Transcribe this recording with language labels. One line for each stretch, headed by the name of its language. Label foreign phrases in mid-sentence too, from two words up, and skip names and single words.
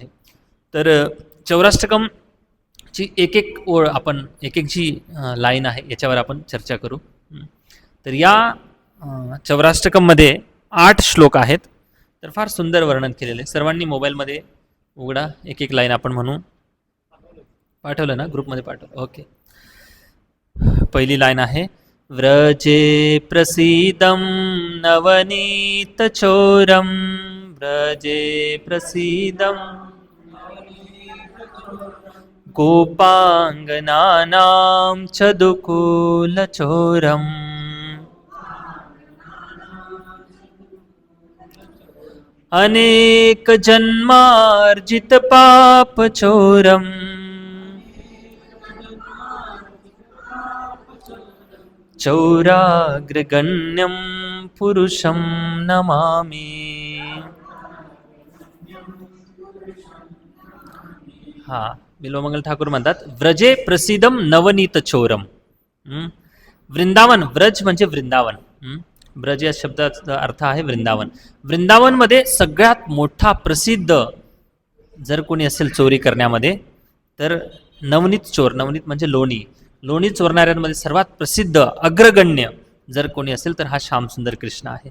Marathi: तर चौराष्टकमची एक एक ओळ, आपण एक एक जी लाईन आहे याच्यावर आपण चर्चा करू. तर या चौराष्टकममध्ये 8 श्लोक आहेत. तर फार सुंदर वर्णन केलेलं आहे. सर्वांनी मोबाईलमध्ये उघडा, एक एक लाईन आपण म्हणू. पाठवलं ना, ग्रुपमध्ये पाठवलं, ओके. पहिली लाईन आहे,
Sanskrit: व्रजे प्रसीदं नवनीत चोरम, व्रजे प्रसीदं गोपांगनानां चदुकूल चोरम, अनेक जन्मार्जित पाप चोरम, चौराग्रगण्यं पुरुषं नमामि.
Marathi: हा, बिल्वमंगल ठाकूर म्हणतात,
Sanskrit: व्रजे प्रसिद्धम नवनीत चोरम.
Marathi: वृंदावन, व्रज म्हणजे वृंदावन. ब्रज या शब्दाचा अर्थ आहे वृंदावन. वृंदावनमध्ये सगळ्यात मोठा प्रसिद्ध जर कोणी असेल चोरी करण्यामध्ये तर नवनीत चोर, नवनीत म्हणजे लोणी, लोणी चोरणाऱ्यांमध्ये सर्वात प्रसिद्ध अग्रगण्य जर कोणी असेल तर हा श्यामसुंदर कृष्ण आहे.